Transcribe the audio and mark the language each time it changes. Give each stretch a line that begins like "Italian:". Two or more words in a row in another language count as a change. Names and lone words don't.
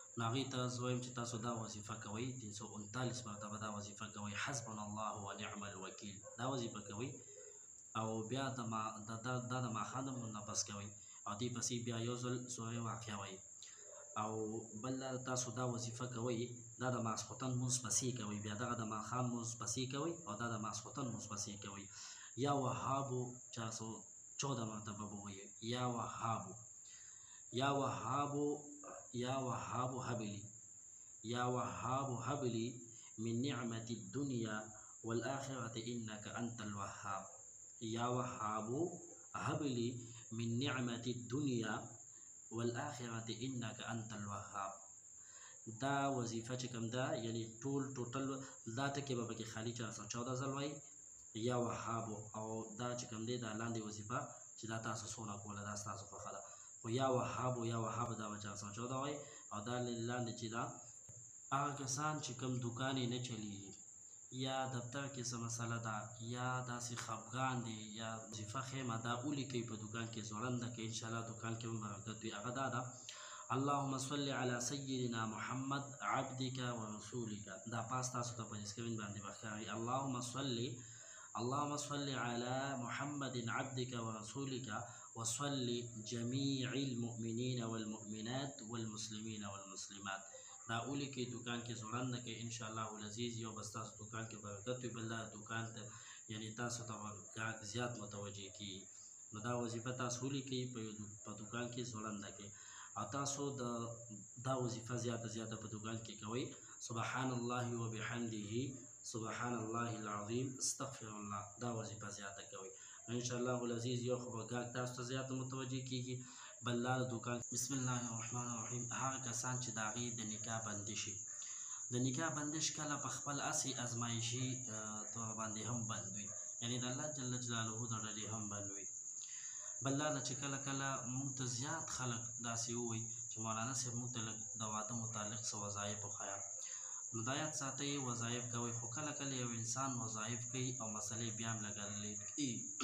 Pashto: هغې ته زه وایم چې تاسو دا وظیفه کوئ 339 مرتبه دا وظیفه کوئ
Arabic: حسبنا الله ونعم الوکیل
Pashto: دا وظیفه کوئ او بیا دا د ماښام نه پس کوئ او دې پسې بیا یو ځل سورې واقعه وایي او بل تاسو دا وظیفه کوئ دا د ماسخوتن مونځ پسې کوئ بیا دغه د ماښام مونځ پسې کوئ او دا د ماسخوتن مونځ پسې کوئ
Arabic: یا وهابو
Pashto: 414 مرتبه به ووایئ
Arabic: یا وهابو یا وهابو یا وهاب هب لي یا وهاب هب لي من نعمة الدنيا والآخرة إنك أنت الوهاب یا وهاب هب لي من نعمة الدنيا والآخرة إنك أنت الوهاب
Pashto: دا وظیفه چې کوم ده یعنی ټوټل دا ټکي به پکې خالي 414 ځل وایي
Arabic: یا وهاب
Pashto: او دا چې کوم دی دا لاندې وظیفه چې دا تاسو څونه کوله دا ستاسو خوښه ده خو
Arabic: یا وهاب
Pashto: دا به 414 وایي او دا لاندې چې دا هغه کسان چې کوم دوکان یې نه چلیږي یا دفتر کې څه مسله ده یا داسې خفګان دی یا وظیفه خیمه دا ولیکئ په دوکان کې ځوړنده کې انشاءالله دوکان کې هم برکت وي هغه دا ده
Arabic: اللهم صل على سيدنا محمد عبدك ورسولك
Pashto: دا پاس تاسو ته په اسکرین باندې بخاري اللهم
Arabic: صل على محمد عبدك ورسولك وصل جميع المؤمنين والمؤمنات والمسلمين والمسلمات
Pashto: دا اولی کې دوکان کې ځوړنده کې
Arabic: انشاءالله العزیز
Pashto: یو بس تاسو دوکان کې برکت وي بل دوکان ته یعنی تاسو ته ګراهک زیات متوجه کیږي نو دا وظیفه تاسو ولیکئ په دوکان کې ځوړنده کې او تاسو دا وظیفه زیاته په دوکان کې کوئ
Arabic: سبحان الله وبحمده سبحان الله العظیم استغفر الله
Pashto: دا وظیفه زیاته کوئ انشاءالله العزیز یو خو به ګراهک تاسو ته زیات متوجه کیږي بل لاره دوکان
Arabic: بسم الله الرحمن الرحیم
Pashto: هغه کسان چې د هغې د نکاح بندي شي د نکاح بندش کله په خپل اسې ازمایشي طور باندې هم بند وي یعنی د الله
Arabic: جل جلاله
Pashto: د ډلې هم بند وي بل دا چې کله موږ ته زیات خلک داسې ووایي چې مولانا صاحب موږ ته لږ د واده متعلق څه وظایف وښایه نو دا یاد ساتئ وظایف کوئ خو کله یو انسان وظایف کوي او مسلې بیا هم لږ لیټ کوي